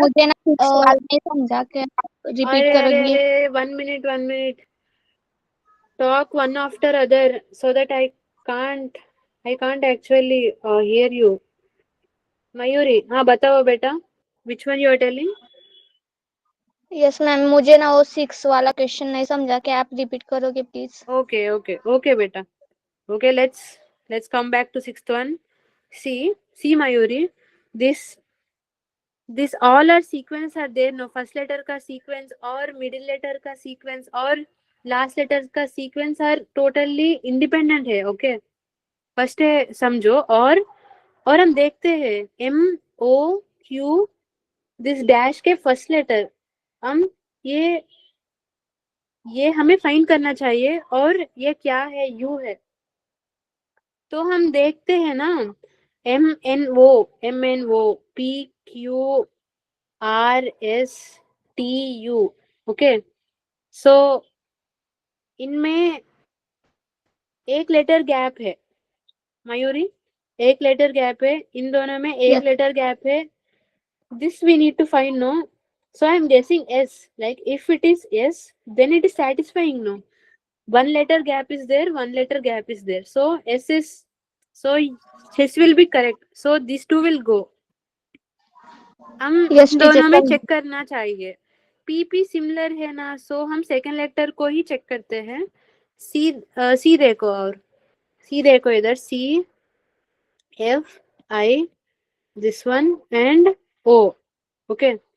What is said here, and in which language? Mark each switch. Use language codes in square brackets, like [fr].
[hi] मुझे ना कुछ सवाल नहीं समझा, क्या रिपीट करोगी? [en] अरे 1 minute, talk one after other so that I can't actually hear you। Mayuri, [hi] हाँ बताओ बेटा, [en] which one you are telling? [hi] Yes ma'am, मुझे ना वो 6 वाला क्वेश्चन नहीं समझा, क्या आप रिपीट करोगे प्लीज? [en] Okay बेटा, okay, let's come back to sixth one। See Mayuri, this all our sequence are there, no, first letter [hi] का sequence और middle letter का sequence और last letter का sequence are totally independent है, [en] okay। [hi] फर्स्ट है समझो, और हम देखते हैं M O Q this dash के फर्स्ट लेटर, हम ये हमें फाइंड करना चाहिए, और ये क्या है, U है। तो हम देखते हैं ना, M N O P Q R S T U, okay. सो इनमें एक लेटर गैप है मयूरी, एक लेटर गैप है, इन दोनों में एक लेटर गैप है। [en] This we need to find, no? So I am guessing S. Like if it is S, then it is satisfying, no? One letter gap is there, one letter gap is there. So S will be correct. So these two will go. [hi] हम [en] Yes, [hi] इन [en] teacher. [hi] दोनों में check करना चाहिए। PP similar है ना, सो हम second letter को ही check करते हैं। सी देखो, और सी देखो इधर, C F I this one and O, okay.